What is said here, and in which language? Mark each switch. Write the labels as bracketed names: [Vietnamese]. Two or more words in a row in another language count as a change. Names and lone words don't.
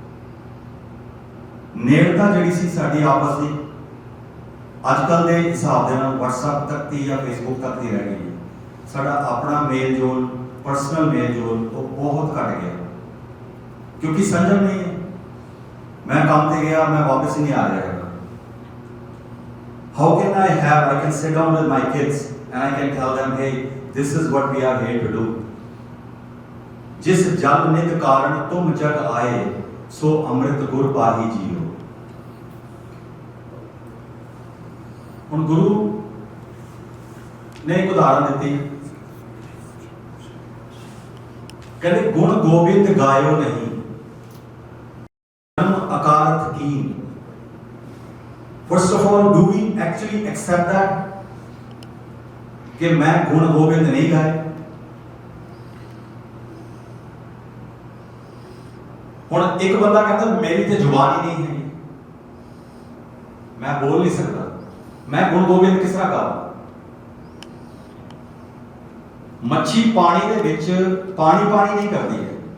[Punjabi] ਨੇੜਤਾ ਜਿਹੜੀ ਸੀ ਸਾਡੀ ਆਪਸ ਦੀ, ਅੱਜ ਕੱਲ ਦੇ ਹਿਸਾਬ ਦੇ ਨਾਲ WhatsApp ਤੱਕ ਦੀ ਜਾਂ Facebook ਤੱਕ ਦੀ ਰਹਿ ਗਈ ਹੈ। ਸਾਡਾ ਆਪਣਾ ਮੇਲ ਜੋਲ, ਪਰਸਨਲ ਮੇਲ ਜੋਲ ਉਹ ਬਹੁਤ ਘਟ ਗਿਆ, ਕਿਉਂਕਿ ਸੰਜਮ ਨਹੀਂ ਹੈ। ਮੈਂ ਕੰਮ ਤੇ ਗਿਆ, ਮੈਂ ਵਾਪਸ ਹੀ ਨਹੀਂ ਆ ਰਿਹਾ ਹੈਗਾ। [English] How can I can sit down with my kids and I can tell them, hey, this is what we are here to do। [Punjabi] ਜਿਸ ਜਗ ਨਿਤ ਕਾਰਣ ਤੁਮ ਜਗ ਆਏ, ਸੋ ਅੰਮ੍ਰਿਤ ਗੁਰ ਪਾਹੀ ਜੀਉ। ਹੁਣ ਗੁਰੂ ਨੇ ਇੱਕ ਉਦਾਹਰਨ ਦਿੱਤੀ, ਕਹਿੰਦੇ ਗੁਣ ਗੋਬਿੰਦ ਗਾਇਓ ਨਹੀਂ, ਅਕਾਰਤ ਕੀਨ। [English] First of all, do we actually accept that [Hindi] कि मैं गुण गोविंद नहीं गाए? [Punjabi] ਹੁਣ ਇੱਕ ਬੰਦਾ ਕਹਿੰਦਾ ਮੇਰੀ ਤੇ ਜ਼ੁਬਾਨ ਹੀ ਨਹੀਂ ਹੈ, ਮੈਂ ਬੋਲ ਨਹੀਂ ਸਕਦਾ, ਮੈਂ ਗੁਣ ਗੋਬਿੰਦ ਕਿਸ ਤਰ੍ਹਾਂ ਗਾਵਾਂ? ਮੱਛੀ ਪਾਣੀ ਦੇ ਵਿੱਚ ਪਾਣੀ ਨਹੀਂ ਕਰਦੀ ਹੈ।